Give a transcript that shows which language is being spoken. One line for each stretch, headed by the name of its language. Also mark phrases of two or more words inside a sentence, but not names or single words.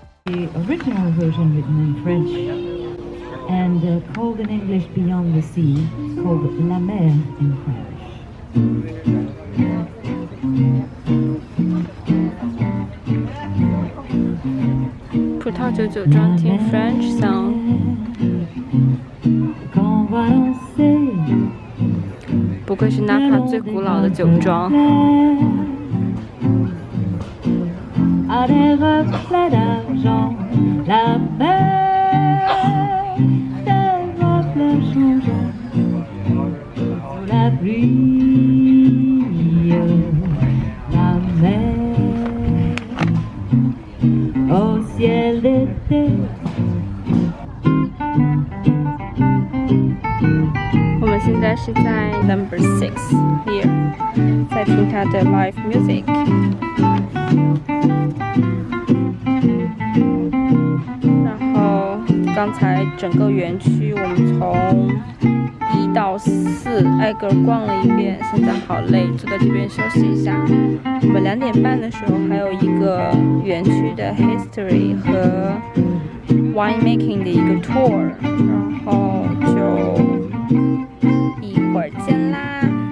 English: the original version written in French and called in English Beyond the Sea, called La Mer in French. Tin French song.
Chinese: 不愧是 Napa 最古老的酒庄。
French: À des reflets d'argent, la mer, des reflets changeants sous la pluie, la mer, au ciel d'été.
Chinese: 我们现在是在
English: Number 6 here，
Chinese: 在听他的
English: live music。
Chinese: 然后刚才整个园区我们从1到4挨个逛了一遍，现在好累，坐在这边休息一下。我们2点半的时候还有一个园区的 history 和 winemaking 的一个 tour， 然后就一会儿见啦。